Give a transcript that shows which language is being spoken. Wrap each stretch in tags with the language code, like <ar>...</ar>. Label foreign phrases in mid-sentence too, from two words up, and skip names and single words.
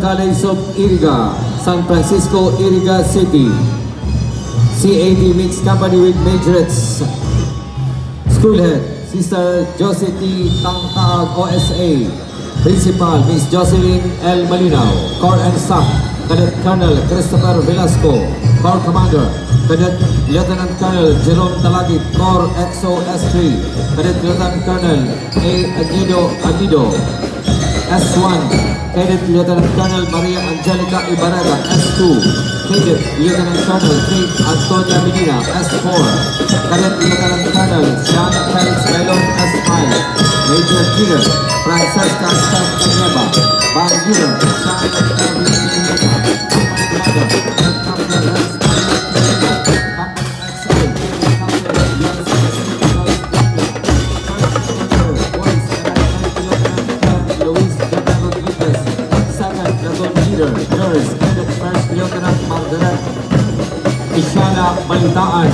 <en>College of Iriga, San Francisco, Iriga City. CAT Mixed Company with Majorettes. School Head, Sister Josie T. Tangkaag OSA. Principal, Miss Jocelyn L. Malinaw. Corps and Staff, Cadet Colonel Christopher Velasco. Corps Commander, Cadet Lieutenant Colonel Jerome Talagit. Corps XO S3, Cadet Lieutenant Colonel A. Aguido. S1, Cadet Lieutenant Colonel Maria Angelica Ibarra. S2, Cadet Lieutenant Colonel Kate Antonia Medina. S4, Cadet Lieutenant Colonel Siana Felix Bailon. S5, Major Leader Francesca Stan Canieva. Band Leader Siana Felix Medina. Company Leader Nurse, Cadet First Lieutenant Margaret Ishana Balitaan.</en>